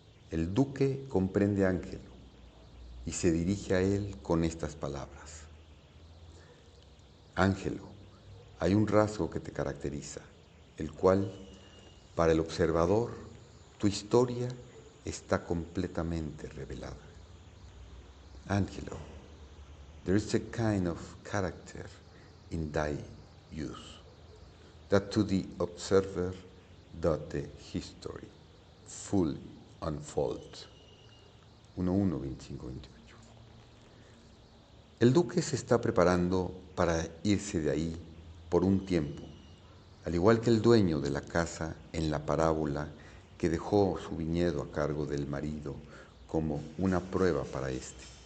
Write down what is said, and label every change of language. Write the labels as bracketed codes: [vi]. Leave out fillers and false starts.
[es] El duque comprende a Ángelo y se dirige a él con estas palabras. Ángelo, hay un rasgo que te caracteriza, el cual, para el observador, tu historia está completamente revelada. [en] Ángelo, there is a kind of character in thy use, that to the observer doth the history fully unfold. 1:1:25-28. [es] El duque se está preparando para irse de ahí por un tiempo, al igual que el dueño de la casa en la parábola que dejó su viñedo a cargo del marido como una prueba para éste.